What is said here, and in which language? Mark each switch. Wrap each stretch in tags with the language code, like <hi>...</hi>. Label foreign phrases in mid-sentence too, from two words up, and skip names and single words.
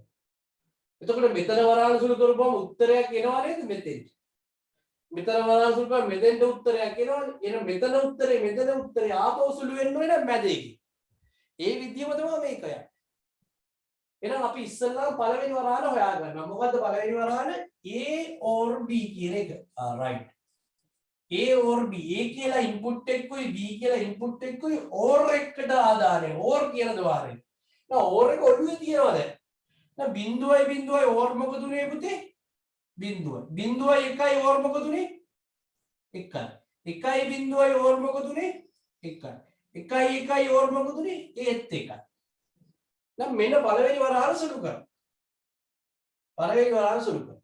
<si>එතකොට මෙතන වරහන සුළු කරපුවම උත්තරයක් එනවා නේද මෙතෙන්? මෙතන වරහන සුළු කරපුවම මෙතෙන්ට උත්තරයක් එනවනේ. එහෙනම් මෙතන උත්තරේ ආපහු සුළු වෙන්න ඕනේ නම් මැද එකේ. ඒ විදියම තමයි මේක යන්නේ. එහෙනම් අපි ඉස්සෙල්ලාම පළවෙනි වරහන හොයාගන්නවා. මොකද්ද පළවෙනි වරහන?</si> <en>A or B</en> <si>කියන එක. right.</si> <en>A or B.</en> <si>A කියලා ඉන්පුට් එකකුයි B කියලා ඉන්පුට් එකකුයි OR එකට ආදානය. OR කියන ద్వාරය. now OR එක ඔළුවේ තියනවාද? now 0.0 OR මොකද උනේ පුතේ? 0. 0.1 OR මොකද උනේ? 1. 1.0 OR මොකද උනේ? 1. 1.1 OR මොකද උනේ? ඒත් 1. දැන් මෙන්න පළවෙනි වරහන සුළු කරා. පළවෙනි වරහන සුළු කරා.</si>